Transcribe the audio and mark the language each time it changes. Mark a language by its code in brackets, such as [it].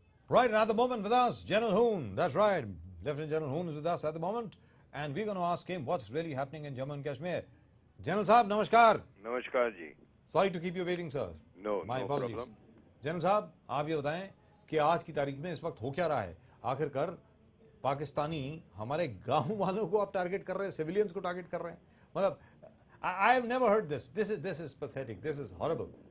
[en] Right, and at the moment with us, General Hoon. That's right, Lieutenant General Hoon is with us at the moment, and we're going to ask him what's really happening in Jammu and Kashmir. General Saab, namaskar. [hi] नमस्कार जी। [en] Sorry to keep you waiting, sir. No, My no apologies. problem. [hi] General साहब, आप ये बताएं कि आज की तारीख में इस वक्त हो क्या रहा है? आखिरकार पाकिस्तानी हमारे गांव वालों को आप टारगेट कर रहे हैं, सिविलियंस को टारगेट कर रहे हैं। मतलब [en] I have never heard this. This is pathetic. This is horrible.